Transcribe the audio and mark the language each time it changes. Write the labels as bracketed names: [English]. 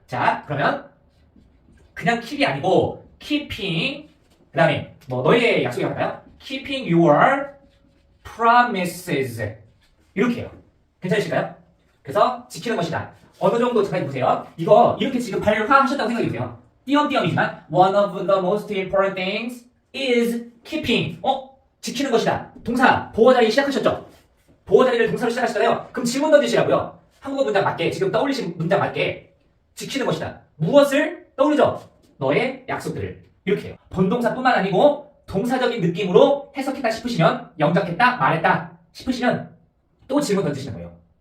[Korean] 자, 그러면 그냥 keep이 아니고 keeping, 그 다음에 뭐 너희의 약속이 할까요? [English] keeping your promises [Korean] 이렇게 해요. 괜찮으실까요? 그래서 지키는 것이다. 어느 정도 잠깐 보세요. 이거 이렇게 지금 발화하셨다고 생각해 보세요. 띄엄띄엄이지만 [English] one of the most important things is keeping. [Korean] 지키는 것이다. 동사 보어 자리 시작하셨죠? 보어 자리를 동사로 시작하셨잖아요. 그럼 질문 던지시라고요. 한국어 문장 맞게 지금 떠올리신 문장 맞게 지키는 것이다. 무엇을 떠올리죠? 너의 약속들을. 이렇게 해요. 본동사뿐만 아니고 동사적인 느낌으로 해석했다 싶으시면 영작했다, 말했다 싶으시면 또 질문 던지시는 거예요.